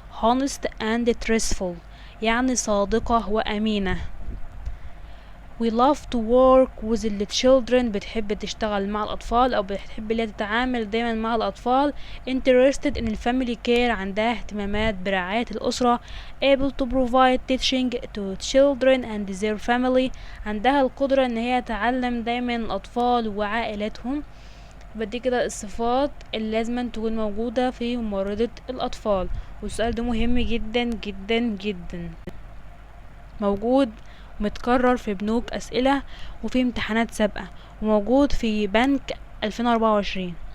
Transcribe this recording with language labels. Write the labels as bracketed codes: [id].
[en] honest and truthful [ar] يعني صادقة وأمينة. [en] we love to work with the children [ar] بتحب تشتغل مع الأطفال [en] أو بتحب اللي تتعامل دايما مع الأطفال. interested in family care [ar] عندها اهتمامات برعاية الأسرة. [en] able to provide teaching to children and their family [ar] عندها القدرة ان هي تعلم دايما الأطفال وعائلاتهم. بدي كده الصفات اللي لازم تكون موجودة في ممرضة الأطفال، والسؤال ده مهم جدا جدا جدا، موجود متكرر في بنوك أسئلة وفي امتحانات سابقة وموجود في بنك 2024.